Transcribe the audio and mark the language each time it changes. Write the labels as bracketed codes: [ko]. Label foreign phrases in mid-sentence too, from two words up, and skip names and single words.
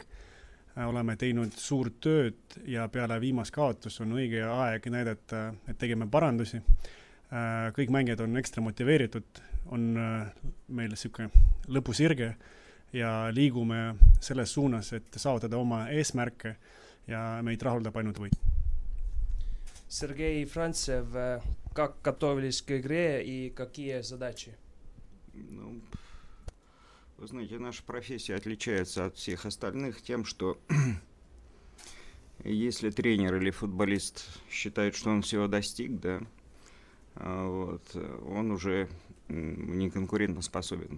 [et] Oleme teinud suurt tööd ja peale viimast kaotus on õige aeg näidata, et tegime parandusi. Kõik mängijad on ekstra motiveeritud, on meil selline lõpusirge ja liigume selles suunas, et saavutada oma eesmärke ja meid rahuldab ainult võit. [ru] Sergei Frantsev, как готовились к игре и какие задачи? Вы знаете, наша профессия отличается от всех остальных тем, что если тренер или футболист считает, что он всего достиг, да, он уже не конкурентоспособен.